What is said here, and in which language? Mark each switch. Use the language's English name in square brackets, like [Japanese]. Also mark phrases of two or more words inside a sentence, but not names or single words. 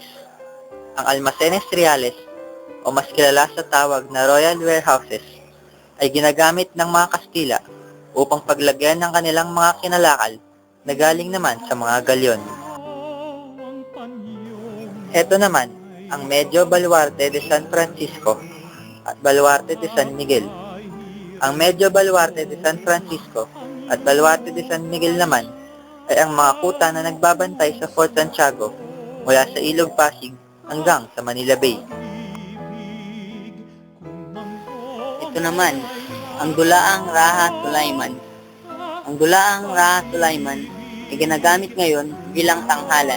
[Filipino] Ang Almacenes Reales, o mas kilala sa tawag na Royal Warehouses, ay ginagamit ng mga Kastila upang paglagyan ng kanilang mga kinalakal na galing naman sa mga galyon. Heto naman ang Medyo Baluarte de San Francisco at Baluarte de San Miguel. Ang Medyo Baluarte de San Francisco at Baluarte de San Miguel naman ay ang mga kuta na nagbabantay sa Fort Santiago mula sa Ilog Pasig hanggang sa Manila Bay. Ito naman, ang Dulaang Raha Sulaiman. Ang Dulaang Raha Sulaiman ay ginagamit ngayon bilang tanghalan.